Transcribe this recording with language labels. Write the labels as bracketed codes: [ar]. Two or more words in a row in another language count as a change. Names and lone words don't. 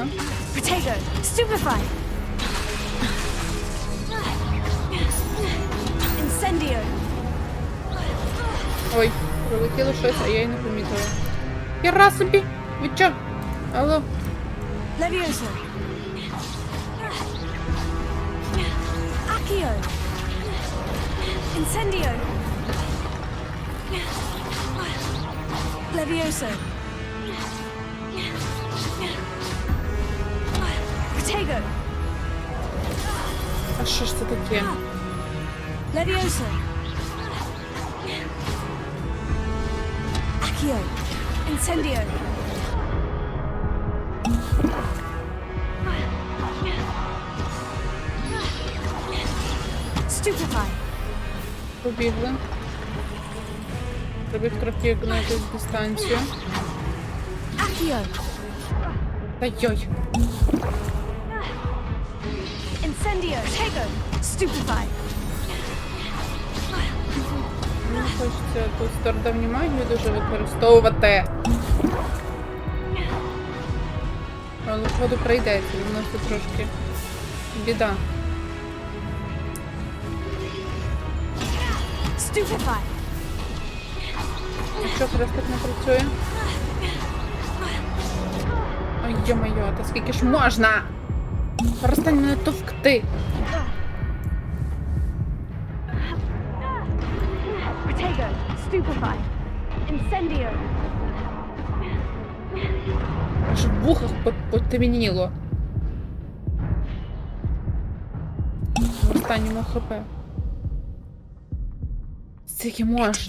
[uk] Protego. Stupefy. Incendio. Ой, прилетіло щось, а я й не помітила. Хіра собі! Ви чо? Алло? Levioso. Accio. Incendio. Levioso. Protego. А що ж це таке? Levioso. Accio. Incendio. Stupefy. Побігли. Треба їх трохи на якусь дистанцію. Accio. Та йой. Incendio. Tego. Stupefy. Мені хочеться ту стародавню магію дуже використовувати. Але походу прийдеться, у нас тут трошки біда. Stupefy. А що, зараз так не працює? Ой, йо-моє, та скільки ж можна? Перестань мене товкти. Protego. Stupefy. Incendio. Аж в вухах потемніло. В останньому ХП. Скільки можна?